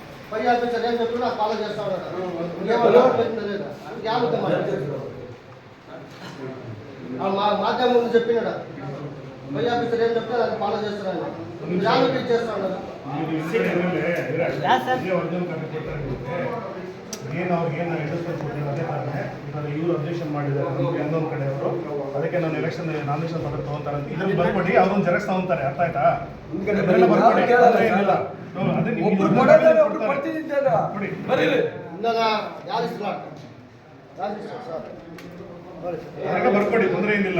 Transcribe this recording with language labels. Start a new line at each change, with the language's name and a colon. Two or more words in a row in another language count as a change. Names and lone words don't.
Telugu: పై ఆఫీసర్ ఏం చెప్పినా ఫాలో చేస్తా ఉన్నాడు. మాధ్యమం ముందు చెప్పినాడు పై ఆఫీసర్ ఏం చెప్తే అది ఫాలో చేస్తున్నాడు. జాగ్రత్త చేస్తా ఉన్నాడు.
Kannada: ಏನು ಅವ್ರಿಗೇನು ಎದುರಿಸ್ಕೊಂಡು ಕೊಟ್ಟಿರೋ ಅದೇ ಕಾರಣ ಇವಾಗ ಇವರು ಅಬ್ಜೆಕ್ಷನ್ ಮಾಡಿದ್ದಾರೆ ಇನ್ನೊಂದು ಕಡೆಯವರು. ಅದಕ್ಕೆ ನಾನು
English: election nomination
Kannada: ಪತ್ರ ತೊಗೊತಾರೆ ಅಂತ ಇದ್ರಲ್ಲಿ ಬರ್ಕೊಡಿ, ಅವ್ರೊಂದು ಜೆರಾಕ್ಸ್ ತಗೊಂತಾರೆ. ಅರ್ಥ ಆಯ್ತಾ? ಬರ್ಕೊಡಿ, ಏನಿಲ್ಲ. ಬರ್ಕೊಡಿ, ತೊಂದರೆ ಏನಿಲ್ಲ.